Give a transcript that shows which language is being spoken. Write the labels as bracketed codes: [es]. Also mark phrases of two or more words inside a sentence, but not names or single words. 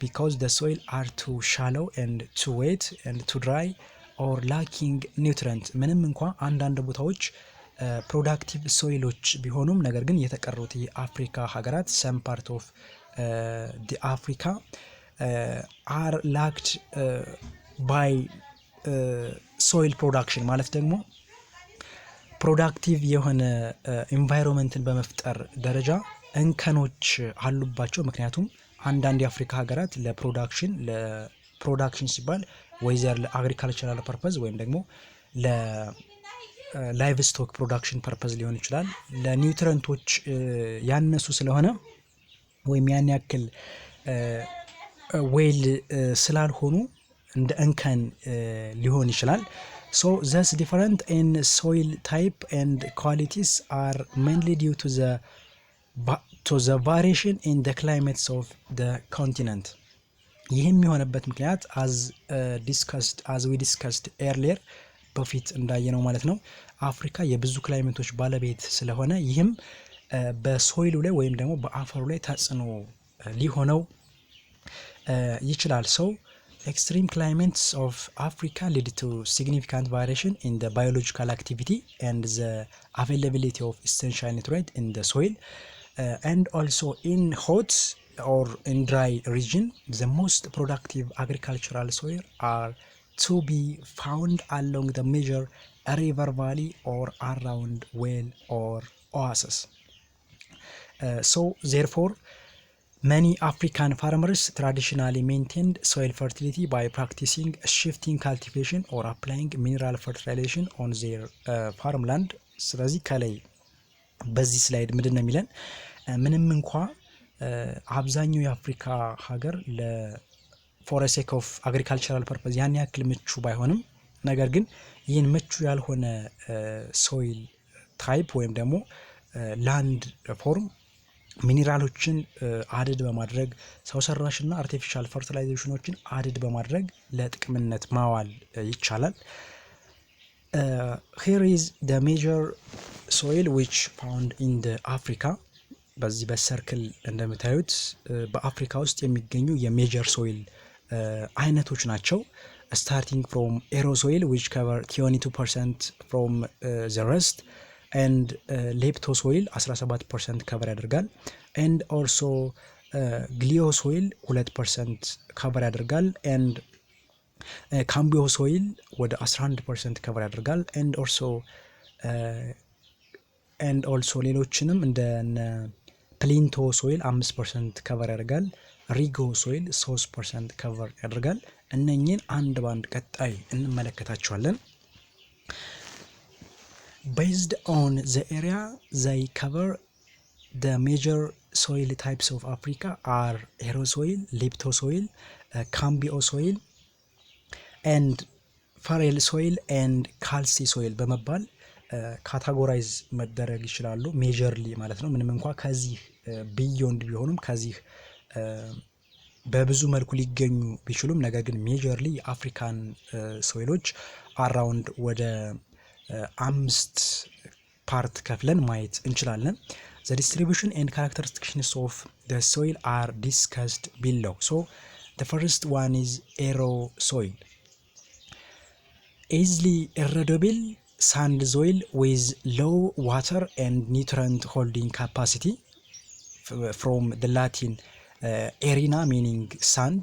[en] because the soil are too shallow and too wet and too dry or lacking [am] nutrient። ምንም እንኳ አንዳንድ ቦታዎች [en] productive soils [am] ቢሆኑም ነገር ግን የተቀሩት የአፍሪካ ሀገራት [en] some part of the Africa are lacked by soil production [am] ማለት ደግሞ ፕሮዳክቲቭ የሆነ ኢንቫይሮንመንትን በመፍጠር ደረጃ እንከኖች አሉባቸው። ምክንያቱም አንዳንድ የአፍሪካ ሀገራት ለፕሮዳክሽን ሲባል ወይዘር [en] agricultural purpose [am] ወይም ደግሞ [en] livestock production purpose [am] ሊሆን ይችላል ለኒውትረንቶች ያነሱ ስለሆነ ወይም ያን ያክል ዌል ስላልሆኑ እንደ እንከን ሊሆን ይችላል። [en] so thus different in soil type and qualities are mainly due to the variation in the climates of the [am] continent። ይህም የሆነበት ምክንያት [en] as we discussed earlier [am] በፊት እንዳየነው ማለት ነው አፍሪካ የብዙ ክላይሜቶች ባለቤት ስለሆነ ይህም በሶይሉ ላይ ወይም ደግሞ በአፈሩ ላይ ተጽዕኖ ሊሆነው ይችላል። [en] so extreme climates of Africa lead to significant variation in the biological activity and the availability of essential nutrients in the soil. And also in hot or in dry region the most productive agricultural soil are to be found along the major river valley or around well or oases. So therefore many African farmers traditionally maintained soil fertility by practicing shifting cultivation or applying mineral [am] fertilization on their farmland። ስለዚህ ከላይ በዚህ ስላይድ ምንድን ነው የሚለን ምንም እንኳ አብዛኛው የአፍሪካ ሀገር [en] for sake of agricultural purpose [am] ያን ያክል ምቹ ባይሆንም ነገር ግን ይህን ምቹ ያልሆነ [en] soil type [am] ወይም ደግሞ [en] land form minerals [am] አድድ በማድረግ ሰው ሰራሽና [en] artificial fertilizations add [am] በማድረግ ለጥቅምነት ማዋል ይቻላል። [en] here is the major soil which found in the Africa። በዚህ [am] በሰርክል እንደምታዩት በአፍሪካ ውስጥ የሚገኙ የሜጀር ሶይል አይነቶች ናቸው። [en] starting from aerosol which cover 22% from the rest and leptosol 17% cover ያደርጋል and also glyosol 2% cover ያደርጋል and cambiosol ወደ 11% cover ያደርጋል and also [am] ሌሎችንም እንደ ፕሊንቶ ሶይል 5% ከቨር ያደርጋል። ሪጎ ሶይል 3% ከቨር ያደርጋል። እነኚህን አንድ ባንድ ቀጣይ እንመለከታቸዋለን። [en] based on the area they cover the major soil types of Africa are aerosoil, leptosol, cambio soil and farel soil and calci soil [am] በመባል ካታጎራይዝ መደረግ ይችላሉ። ሜጀርሊ ማለት ነው። ምንም እንኳን ከዚህ ቢዮንድ ቢሆኑም ከዚህ በብዙ መልኩ ሊገኙ ቢችሉም ነገር ግን [en] majorly African soils [am] አራውንድ ወደ 5 ፓርት ከፍለን ማየት እንችላለን። [en] the distribution and characteristics of the soil are discussed below. so the first one is aerosoil. easily erodible sand soil with low water and nutrient holding capacity from the Latin arena meaning sand.